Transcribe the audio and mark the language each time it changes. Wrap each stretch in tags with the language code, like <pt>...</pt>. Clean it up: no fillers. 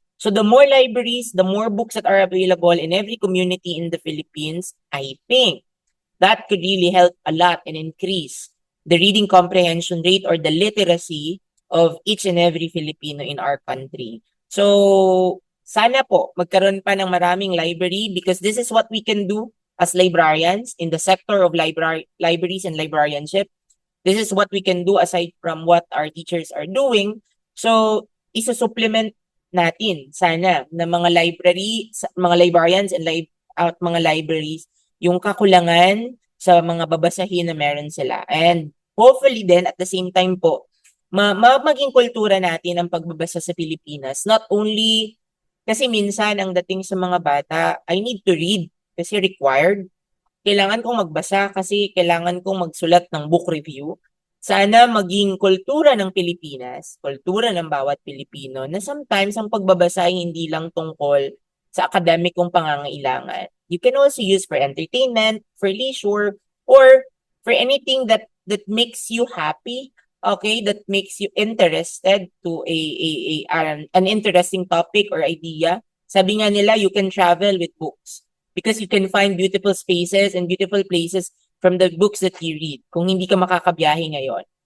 <en>So the more libraries, the more books that are available in every community in the Philippines, I think that could really help a lot and increase the reading comprehension rate or the literacy of each and every Filipino in our country.</en> <tl>So, sana po magkaroon pa ng maraming</tl> <en>library because this is what we can do as librarians in the sector of libraries and librarianship. This is what we can do aside from what our teachers are doing.</en> <tl>So, isa-supplement natin sana ng mga mga librarians and at mga libraries yung kakulangan sa mga babasahin na meron sila.</tl> <en>And hopefully then at the same time</en> <tl>po, maging kultura natin ang pagbabasa sa Pilipinas.</tl> <en>Not only</en> <tl>kasi minsan ang dating sa mga bata,</tl> <en>I need to read</en> <tl>kasi required. Kailangan kong magbasa kasi kailangan kong magsulat ng book review. Sana maging kultura ng Pilipinas, kultura ng bawat Pilipino, na sometimes ang pagbabasa ay hindi lang tungkol sa akademikong pangangailangan.</tl> <en>You can also use for entertainment, for leisure, or for anything that makes you happy, okay, that makes you interested to an interesting topic or idea.</en> <tl>Sabi nga nila,</tl> <en>you can travel with books because you can find beautiful spaces and beautiful places from the books that you read</en> <tl>kung hindi ka makakabiyahe ngayon.</tl>